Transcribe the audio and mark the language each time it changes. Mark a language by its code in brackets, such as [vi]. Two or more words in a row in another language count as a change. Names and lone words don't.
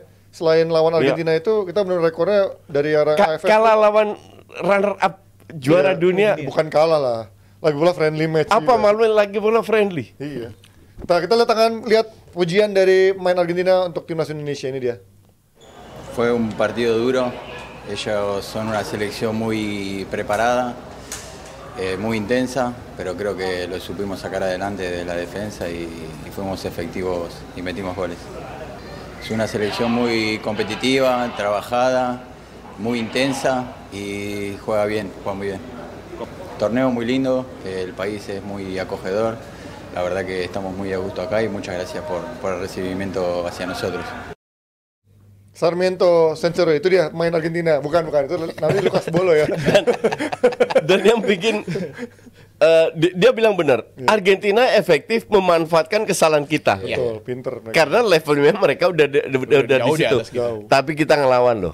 [id] Selain lawan Argentina itu kita benar rekornya dari era AFF. Kalah lawan [en] runner up [id] juara Iya, dunia. Bukan kalah lah. Lagi pula [en] friendly match. [id] Apa juga. maluin lagi pula friendly? Iya. Kita lihat pujian dari pemain Argentina untuk timnas Indonesia ini dia. [es] Fue un partido duro. Ellos son una selección muy preparada, muy intensa, pero creo que lo supimos sacar adelante de la defensa y fuimos efectivos y metimos goles. Es una selección muy competitiva, trabajada, muy intensa y juega bien, juega muy bien. Torneo muy lindo, el país es muy acogedor. La verdad que estamos muy a gusto acá y muchas gracias por el recibimiento hacia nosotros. [id] Sarmiento Centurion itu dia main Argentina, bukan itu namanya Lucas Bolo ya. Dan yang bikin dia bilang benar, Argentina efektif memanfaatkan kesalahan kita. Betul, pinter mereka. Karena levelnya mereka udah di jauh di situ. atas kita. Tapi kita ngelawan loh.